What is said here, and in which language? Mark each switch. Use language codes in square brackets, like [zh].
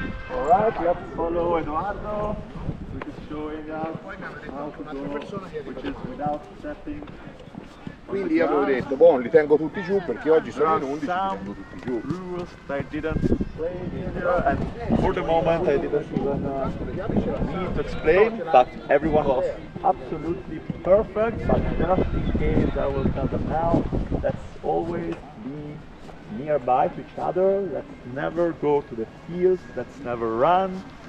[en] Alright, let's follow Eduardo, which is showing us how to go, which is without stepping. [it] Quindi io avevo detto, boh, li tengo tutti giù perché oggi sono in 11, li tengo tutti giù. [en] Rules that I didn't explain here, and for the moment I didn't even need to explain, but everyone was absolutely perfect. But just in case I will tell them now, let's always be nearby to each other, let's never go to the fields, let's never run.